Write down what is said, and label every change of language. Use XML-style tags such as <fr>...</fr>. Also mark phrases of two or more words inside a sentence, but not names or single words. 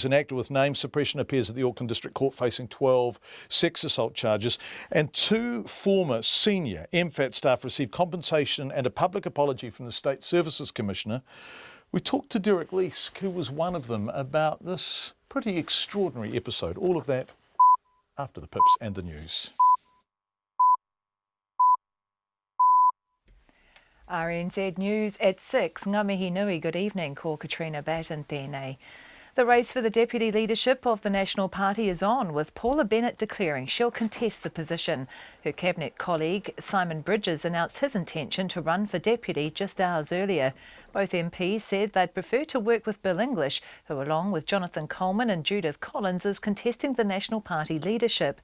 <en>An actor with name suppression appears at the Auckland District Court facing 12 sex assault charges, and 2 former senior MFAT staff received compensation and a public apology from the State Services Commissioner. We talked to Derek Leask, who was one of them, about this pretty extraordinary episode. All of that after the pips and the news. RNZ News at 6.</en> <mi>Ngā mihi nui,</mi> <en>good evening.</en> <mi>Ko Katrina Batten tēnei.</mi> <en>The race for the deputy leadership of the National Party is on, with Paula Bennett declaring she'll contest the position. Her cabinet colleague Simon Bridges announced his intention to run for deputy just hours earlier. Both MPs said they'd prefer to work with Bill English, who along with Jonathan Coleman and Judith Collins is contesting the National Party leadership.</en>